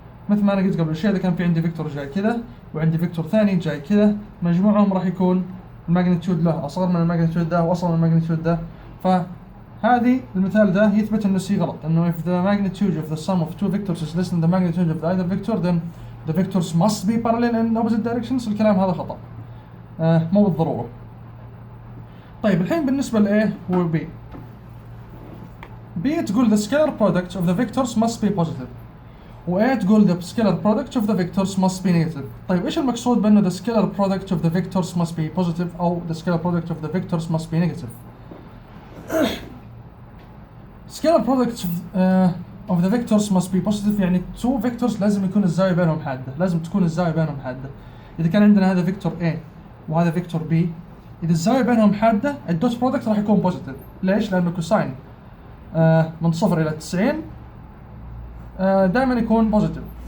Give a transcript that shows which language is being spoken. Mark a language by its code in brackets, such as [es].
[ar] مثل ما انا قلت قبل شوي، اذا كان في عندي فيكتور جاي كذا وعندي فيكتور ثاني جاي كذا، مجموعهم راح يكون الماجنتيود له اصغر من الماجنتيود ده واصغر من الماجنتيود ده، فهذه المثال ده يثبت انه سي غلط، انه [en] if the magnitude of the sum of two vectors is less than the magnitude of the either vector then the vectors must be parallel in opposite directions. [ar] الكلام هذا خطأ، مو بالضرورة. طيب الحين بالنسبة ل [en] A و B تقول the scalar product of the vectors must be positive، و A تقول the scalar product of the vectors must be negative. [ar] طيب ايش المقصود بأنه [en] the scalar product of the vectors must be positive أو the scalar product of the vectors must be negative؟ scalar product of the vectors must be positive، يعني two vectors [ar] لازم يكون الزاوية بينهم حادة، [en] لازم تكون الزاوية بينهم حادة. [ar] إذا كان عندنا هذا فيكتور A وهذا فيكتور B، إذا الزاوية بينهم حادة الدوت برودكت راح يكون بوزيتيف. ليش؟ لأنه كوساين من 0 إلى 90 دائما يكون بوزيتيف.